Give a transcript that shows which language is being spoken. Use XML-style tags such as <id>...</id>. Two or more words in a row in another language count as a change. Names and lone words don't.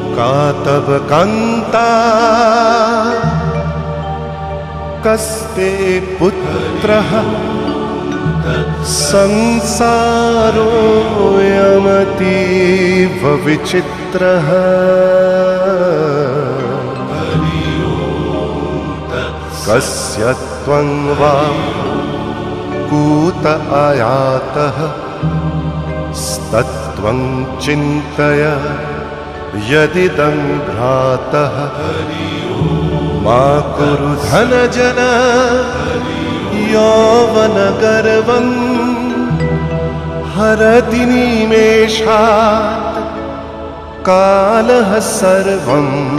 <sa>কাতব কান্তা কস্তে পুত্রঃ সংসারোऽয়মতীব বিচিত্রঃ। কস্য ত্বং বা कूत आयातः तत्त्वं चिन्तय यदिदं भ्रातः मा कुरु धनजन यौवनगर्वं हरति निमेषात् कालः सर्वं</sa>